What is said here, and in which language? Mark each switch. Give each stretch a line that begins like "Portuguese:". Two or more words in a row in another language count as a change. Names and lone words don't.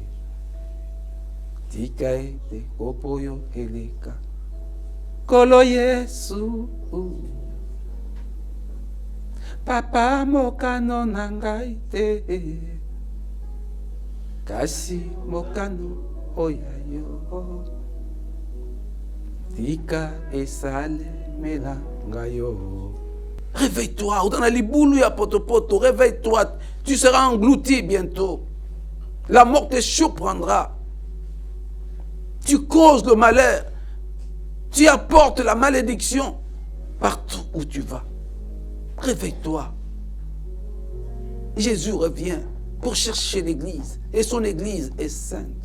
Lingala: tika ete kopo yo eleka kolo Yesu papa mokano na ngai te kasi mokano oya yo tika esalemela ngai yo.
French: Réveille-toi, dans la
Lingala: liboulou ya potopoto,
French: réveille-toi, tu seras englouti bientôt. La mort te surprendra. Tu causes le malheur, tu apportes la malédiction partout où tu vas. Réveille-toi. Jésus revient pour chercher l'église et son église est sainte.